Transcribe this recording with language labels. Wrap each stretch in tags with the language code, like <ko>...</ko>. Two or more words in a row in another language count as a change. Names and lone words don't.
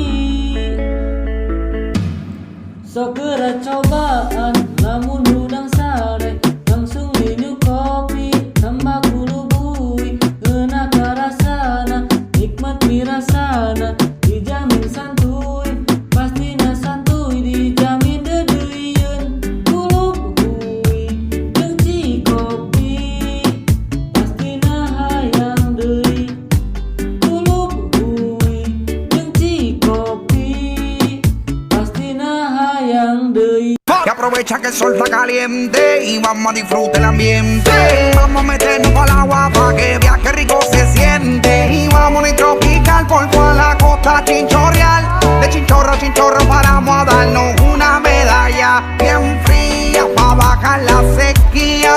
<su>Sok geura cobaan lamun udang sare langsung minum kopi, tambah kulubui ngeuna karasana, nikmat mirasana dijamin santuy, pastina santuy dijamin dedeyeun. Kulubui jeung ci kopi pastina hayang deui. Kulubui jeung ci kopi pastina hayang deui.</su> <es>Que aprovecha que el sol está caliente y vamos a disfrutar el ambiente. Vamos a meternos al agua pa' que vea que rico se siente. Y vamos a tropical por toda la costa chinchorreal. De chinchorro a chinchorro paramos a darnos una medalla bien fría pa' bajar la sequía.</es>